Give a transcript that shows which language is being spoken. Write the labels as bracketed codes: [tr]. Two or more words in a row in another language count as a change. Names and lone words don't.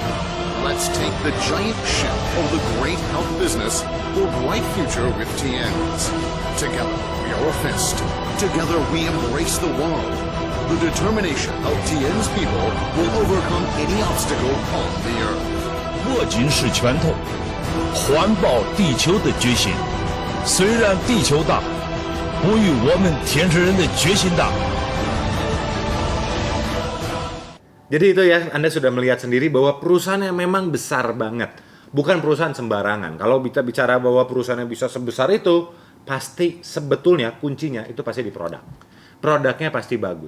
[en] Let's take the giant ship of the great health business for bright future with Tian's. Together we are a fist. Together we embrace the world. The determination of Tian's people will overcome any obstacle on the earth. [zh] 握紧是拳头，环保地球的决心。虽然地球大，不与我们天生人的决心大。 [id] Jadi itu ya, Anda sudah melihat sendiri bahwa perusahaannya memang besar banget. Bukan perusahaan sembarangan. Kalau kita bicara bahwa perusahaannya bisa sebesar itu, pasti sebetulnya kuncinya itu pasti di produk. Produknya pasti bagus.